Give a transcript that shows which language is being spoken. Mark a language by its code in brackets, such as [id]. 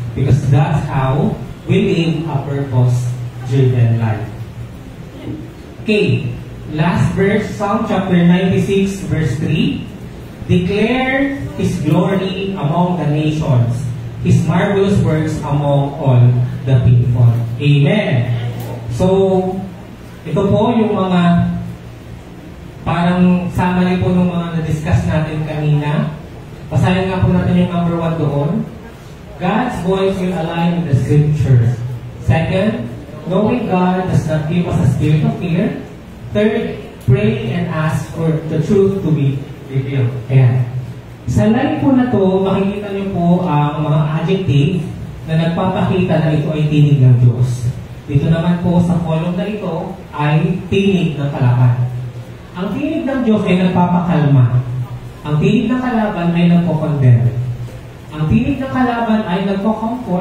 [en] Because that's how we live a purpose-driven life. Okay, last verse, Psalm chapter 96, verse 3. Declare His glory among the nations, His marvelous works among all the people. Amen. [tl] So, ito po yung mga parang summary po ng mga na-discuss natin kanina. Basahin nga po natin yung number 1 doon. [en] God's voice will align with the Scriptures. Second, knowing God does not give us a spirit of fear. Third, pray and ask for the truth to be revealed. [tl] Ayan. Sa line po na to, makikita niyo po ang mga adjective na nagpapakita na ito ay tinig ng Diyos. Dito naman po sa column na ito ay tinig ng kalaban. Ang tinig ng Diyos ay nagpapakalma. Ang tinig ng kalaban ay nagko-condemn. Ang tinig ng kalaban ay nagko-comfort.